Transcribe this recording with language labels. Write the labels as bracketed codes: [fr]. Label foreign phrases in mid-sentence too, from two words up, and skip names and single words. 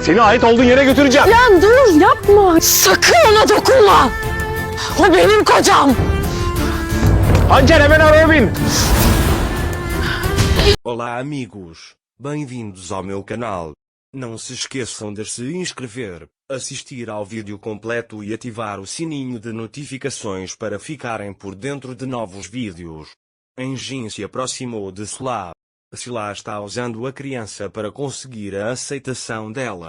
[tr] Seni ait olduğun yere götüreceğim. Lan dur yapma. Sakın ona dokunma. O benim kocam. Hançer hemen araya bin. [pt] Olá amigos, bem-vindos ao meu canal. Não se esqueçam de se inscrever, assistir ao vídeo completo e ativar o sininho de notificações para ficarem por dentro de novos vídeos. Engin se aproximou de Sila. Sila está usando a criança para conseguir a aceitação dela.